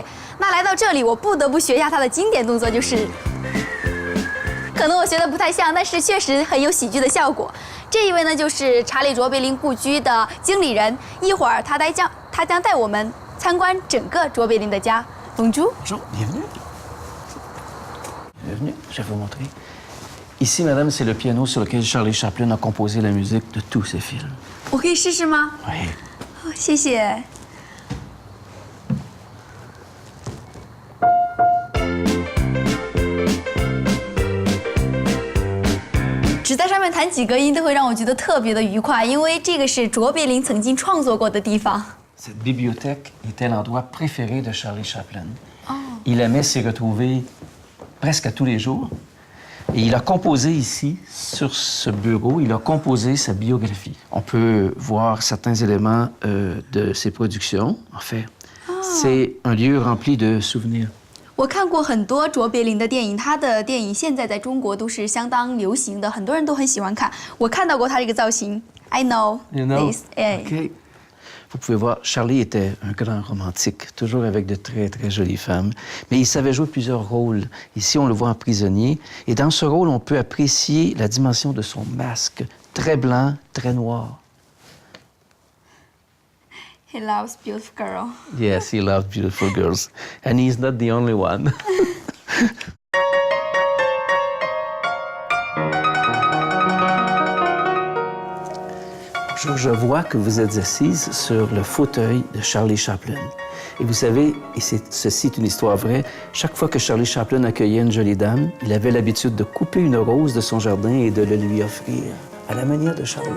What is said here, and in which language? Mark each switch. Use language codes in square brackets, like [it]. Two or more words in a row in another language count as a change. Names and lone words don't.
[zh] 那来到这里，我不得不学一下他的经典动作，就是可能我学的不太像，但是确实很有喜剧的效果。这一位呢，就是查理·卓别林故居的经理人。一会儿他将带我们参观整个卓别林的家。Bonjour. [fr] Bonjour, bienvenue. Bienvenue, je vais vous montrer. Ici, madame, c'est le piano sur lequel Charlie Chaplin a composé la musique de tous ses films. [zh] 我可以试试吗？ [fr] Oui. [zh] 哦，谢谢。只在上面弹几个音都会让我觉得特别的愉快，因为这个是卓别林曾经创作过的地方。 [fr] Cette bibliothèque était l'endroit préféré de Charlie Chaplin. Il aimait s'y retrouver presque à tous les jours. Et il a composé ici, sur ce bureau, il a composé sa biographie. On peut voir certains éléments de ses productions. En fait, c'est un lieu rempli de souvenirs. [zh] 我看过很多卓别林的电影，他的电影现在在中国都是相当流行的，很多人都很喜欢看。我看到过他这个造型 ， [en] I know this. OK. [fr] Vous pouvez voir, Charlie était un grand romantique, toujours avec de très, très jolies femmes. Mais il savait jouer plusieurs rôles. Ici, on le voit en prisonnier. Et dans ce rôle, on peut apprécier la dimension de son masque, très blanc, très noir. [en] He loves beautiful girl. Yes, he loves beautiful girls. And he's not the only one. [fr] Je vois que vous êtes assise sur le fauteuil de Charlie Chaplin. Et vous savez, et ceci est une histoire vraie, chaque fois que Charlie Chaplin accueillait une jolie dame, il avait l'habitude de couper une rose de son jardin et de le lui offrir, à la manière de Charlot.